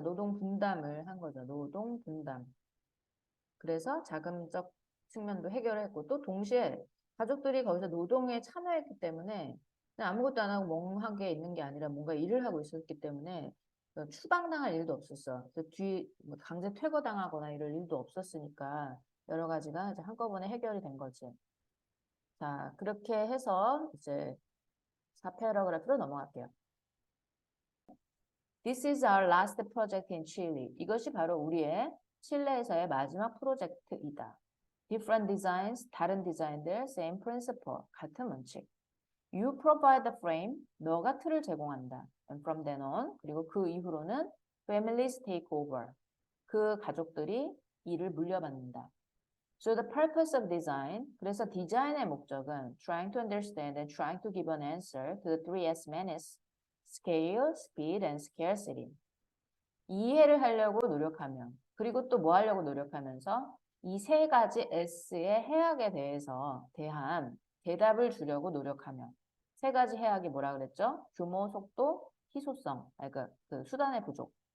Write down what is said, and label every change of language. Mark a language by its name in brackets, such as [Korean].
[Korean] 노동 분담을 한 거죠. 노동 분담. 그래서 자금적 측면도 해결했고 또 동시에 가족들이 거기서 노동에 참여했기 때문에 그냥 아무것도 안 하고 멍하게 있는 게 아니라 뭔가 일을 하고 있었기 때문에 추방당할 일도 없었어. 뭐 강제 퇴거당하거나 이럴 일도 없었으니까 여러 가지가 이제 한꺼번에 해결이 된 거지. 자, 그렇게 해서 이제 4패러그래프로 넘어갈게요. [English] This is our last project in Chile. [Korean] 이것이 바로 우리의 칠레에서의 마지막 프로젝트이다. [English] Different designs, [Korean] 다른 디자인들, [English] same principle, [Korean] 같은 원칙. [English] You provide the frame, [Korean] 너가 틀을 제공한다. [English] And from then on, [Korean] 그리고 그 이후로는 [English] families take over. [Korean] 그 가족들이 일을 물려받는다. [English] So the purpose of design, [Korean] 그래서 디자인의 목적은 [English] trying to understand and trying to give an answer to the three S's, scale, speed, and scarcity. [Korean] 이해를 하려고 노력하면 그리고 또 뭐 하려고 노력하면서 이 세 가지 S의 해악에 대한 대답을 주려고 노력하면 세 가지 해악이 뭐라 그랬죠? 규모, 속도, 희소성, 그러니까 그 수단의 부족.